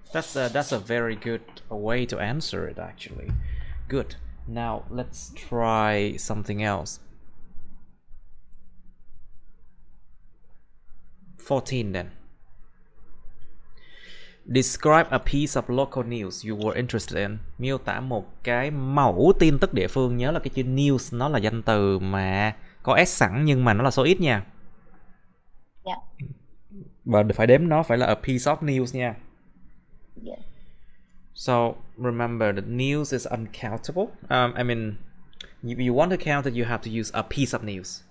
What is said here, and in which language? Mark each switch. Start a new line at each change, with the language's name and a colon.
English: That's a very good way to answer it, actually. Good. Now let's try something else. 14 then. Describe a piece of local news you were interested in.
Vietnamese: Miêu tả một cái mẫu tin tức địa phương. Nhớ là cái chữ news nó là danh từ mà có S sẵn nhưng mà nó là số ít nha. Và phải đếm nó phải là
English: a piece of news
Vietnamese: nha.
English: So remember that news is uncountable. I mean, if you want to count it, you have to use a piece of news.